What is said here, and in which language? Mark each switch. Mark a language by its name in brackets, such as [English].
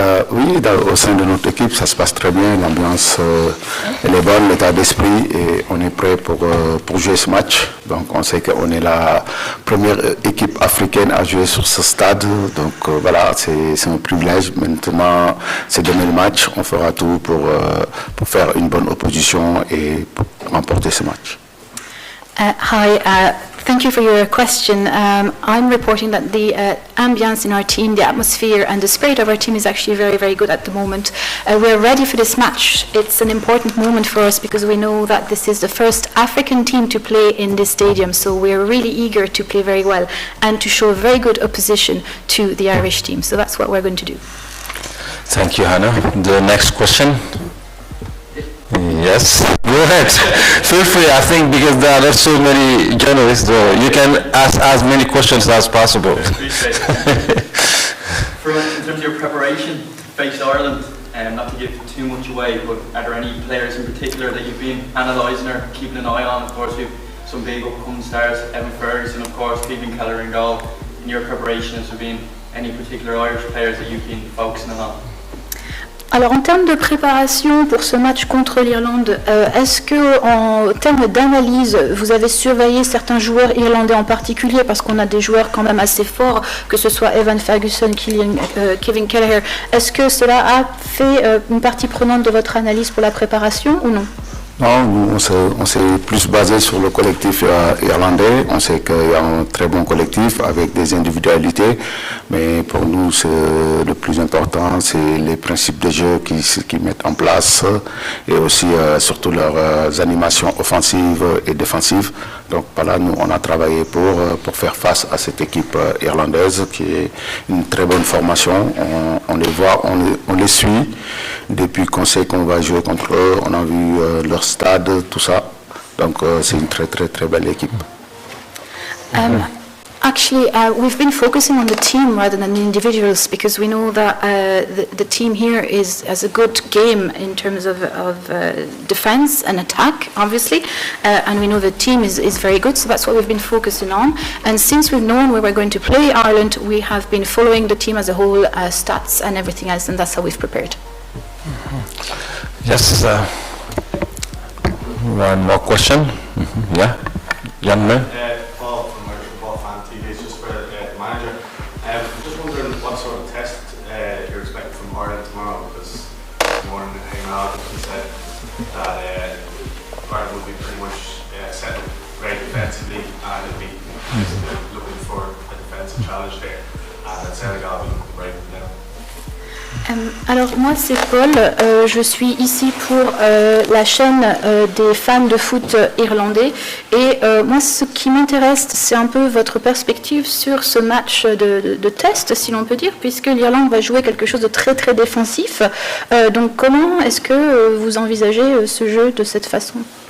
[French] Oui, au sein de notre équipe, ça se passe très bien. L'ambiance elle est bonne, l'état d'esprit, et on est prêt pour jouer ce match. Donc, on sait qu'on est la première équipe africaine à jouer sur ce stade. Donc, voilà, c'est un privilège. Maintenant, c'est donner le match. On fera tout pour faire une bonne opposition et pour remporter ce match. [English] Hi, thank you for your question. I'm reporting that the ambience in our team, the atmosphere and the spirit of our team is actually very, very good at the moment. We're ready for this match. It's an important moment for us because we know that this is the first African team to play in this stadium, so we're really eager to play very well and to show very good opposition to the Irish team. So that's what we're going to do. Thank you, Hannah. The next question. Yes, go ahead. Feel free, I think, because there are so many journalists, you can ask as many questions as possible. In terms of your preparation to face Ireland, not to give too much away, but are there any players in particular that you've been analysing or keeping an eye on? Of course, we have some big upcoming stars, Evan Ferguson, of course, Stephen Keller in goal. In your preparation, has there been any particular Irish players that you've been focusing on? [French] Alors en termes de préparation pour ce match contre l'Irlande, est-ce que en termes d'analyse, vous avez surveillé certains joueurs irlandais en particulier, parce qu'on a des joueurs quand même assez forts, que ce soit Evan Ferguson, Kevin Kelleher. Est-ce que cela a fait une partie prenante de votre analyse pour la préparation ou non? Non, nous, on s'est plus basé sur le collectif irlandais. On sait qu'il y a un très bon collectif avec des individualités, mais pour nous, le plus important, c'est les principes de jeu qu'ils mettent en place et aussi surtout leurs animations offensives et défensives. Donc voilà, nous, on a travaillé pour faire face à cette équipe irlandaise qui est une très bonne formation. On les voit, on les suit depuis qu'on sait qu'on va jouer contre eux. On a vu leur stade, tout ça. Donc c'est une très très très belle équipe. [English] Actually, we've been focusing on the team rather than the individuals because we know that the team here has a good game in terms of defense and attack, obviously, and we know the team is very good, so that's what we've been focusing on. And since we've known where we're going to play Ireland, we have been following the team as a whole, stats and everything else, and that's how we've prepared. Yes, one more question. Yeah, young man. Paul from Irish Football Fan TV. It's just for the manager. I'm just wondering what sort of test you're expecting from Ireland tomorrow, because this morning it came out and said that Ireland will be pretty much set up great defensively and it'll be looking for a defensive challenge there, and that Senegal will look to break them down. [French] Alors moi c'est Paul, je suis ici pour la chaîne des fans de foot irlandais et moi ce qui m'intéresse c'est un peu votre perspective sur ce match de test si l'on peut dire, puisque l'Irlande va jouer quelque chose de très très défensif, donc comment est-ce que vous envisagez ce jeu de cette façon?